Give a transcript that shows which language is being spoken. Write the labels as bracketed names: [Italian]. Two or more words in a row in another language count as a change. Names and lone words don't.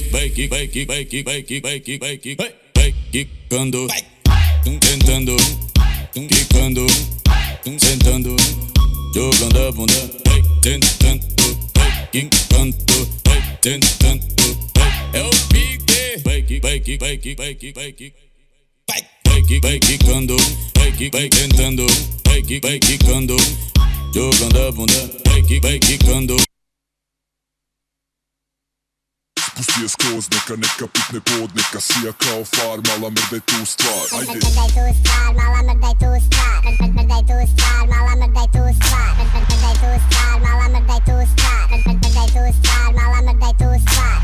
[Portuguese] Vai que, vai que, vai que, vai que, vai que, vai que, vai quicando, tentando, quicando, sentando, jogando a bunda, vai tentando, vai quicando, vai tentando, é o pique. Vai que, vai que, vai que, vai que, vai que. Vai quicando, vai tentando, vai quicando, jogando a bunda, vai quicando. [Serbian] Spusti je skroz, neka pukne pod, neka sija kao far, mala mrdaj tu stvar, ajde. Mrdaj tu stvar, mala mrdaj tu stvar, mrdaj tu stvar, mala mrdaj tu stvar, mrdaj tu stvar, mala mrdaj tu stvar, mrdaj tu stvar, mala mrdaj tu stvar.